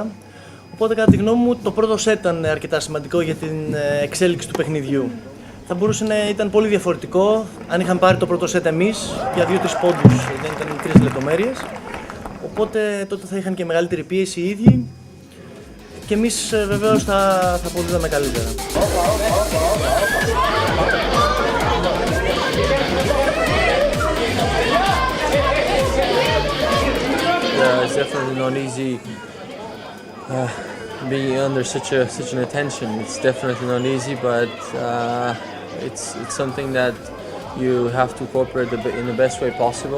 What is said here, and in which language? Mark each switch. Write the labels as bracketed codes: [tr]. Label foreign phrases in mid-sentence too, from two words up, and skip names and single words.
[el] Οπότε κατά τη γνώμη μου το πρώτο σετ ήταν αρκετά σημαντικό για την εξέλιξη του παιχνιδιού. Θα μπορούσε να ήταν πολύ διαφορετικό αν είχαν πάρει το πρώτο σετ εμείς για 2-3 πόντους, δεν ήταν μικρές λεπτομέρειες. Οπότε τότε θα είχαν και μεγαλύτερη πίεση οι ίδιοι και εμείς βεβαίως θα αποδίδαμε καλύτερα. [en] It's definitely not easy being under such an attention. It's definitely not easy, but it's something that you have to cooperate in the best way possible.